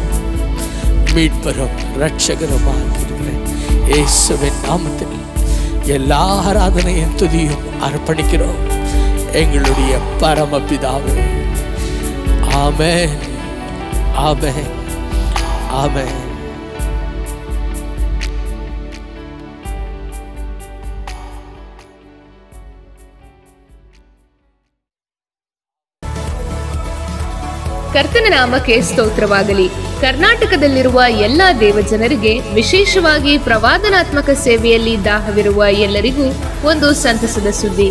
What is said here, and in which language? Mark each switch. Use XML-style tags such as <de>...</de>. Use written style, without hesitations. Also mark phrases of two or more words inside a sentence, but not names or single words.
<ta>மீட்பரும் இரட்சகருமாக இருக்கிறேன் இயேசுவின் நாமத்தில் எல்லா ஆராதனையும் துதியும் அர்ப்பணிக்கிறோம் எங்களுடைய பரமபிதாவே. ஆமென், ஆமென், ஆமென்.</ta> <kn>ಕರ್ತನ ನಾಮಕ್ಕೆ ಸ್ತೋತ್ರವಾಗಲಿ. ಕರ್ನಾಟಕದಲ್ಲಿರುವ ಎಲ್ಲ ದೇವಜನರಿಗೆ, ವಿಶೇಷವಾಗಿ ಪ್ರವಾದನಾತ್ಮಕ ಸೇವೆಯಲ್ಲಿ ದಾಹವಿರುವ ಎಲ್ಲರಿಗೂ ಒಂದು ಸಂತಸದ ಸುದ್ದಿ.</kn>